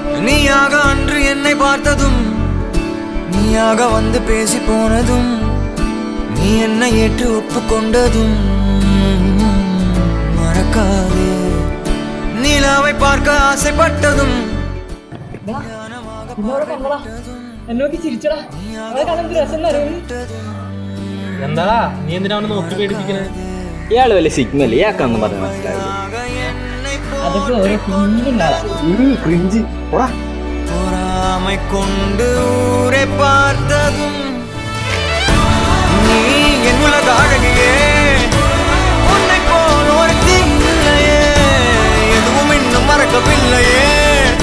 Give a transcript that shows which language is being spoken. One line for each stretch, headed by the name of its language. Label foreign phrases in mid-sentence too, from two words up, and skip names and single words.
Tamil: நீயாக அன்று என்னை பார்த்ததும் நீயாக வந்து பேசி போனதும் நீ என்னை ஏற்று ஒப்புக்கொண்டதும் மறக்காது நிலாவை பார்க்க ஆசைப்பட்டதும்
Malayalam: എന്താടാ നീ എന്തിനാണ് നോക്കി പേടിപ്പിക്കുന്നത്? ഇയാള് വലിയ സിഗ്നൽ ഇയാൾക്കാന്ന് പറഞ്ഞ് മനസ്സിലായത്.
Tamil: பொறாமை கொண்டு ஊரை பார்த்ததும் நீ என் உலக அழகியே உன்னை போல் ஒரு தீங்கையே எதுவும் இன்னும் மறக்கவில்லையே.